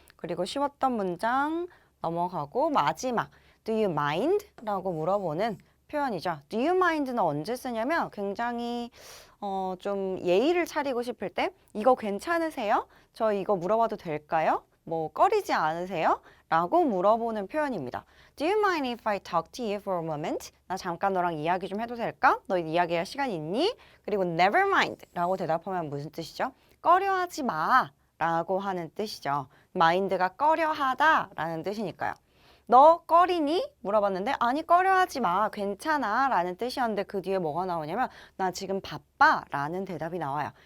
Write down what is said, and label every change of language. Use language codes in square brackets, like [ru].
[ko] 그리고 쉬웠던 문장 넘어가고 마지막 [en] Do you mind? [ko] 라고 물어보는 표현이죠. Do you mind는 언제 쓰냐면 굉장히 좀 예의를 차리고 싶을 때 이거 괜찮으세요? 저 이거 물어봐도 될까요? 뭐 꺼리지 않으세요? 라고 물어보는 표현입니다. [en] Do you mind if I talk to you for a moment? [ko] 나 잠깐 너랑 이야기 좀 해도 될까? 너 이야기할 시간 있니? 그리고 never mind 라고 대답하면 무슨 뜻이죠? 꺼려하지 마 라고 하는 뜻이죠. mind가 꺼려하다 라는 뜻이니까요. 너 꺼리니? 물어봤는데 아니 꺼려하지 마 괜찮아 라는 뜻이었는데 그 뒤에 뭐가 나오냐면 나 지금 바빠 라는 대답이 나와요.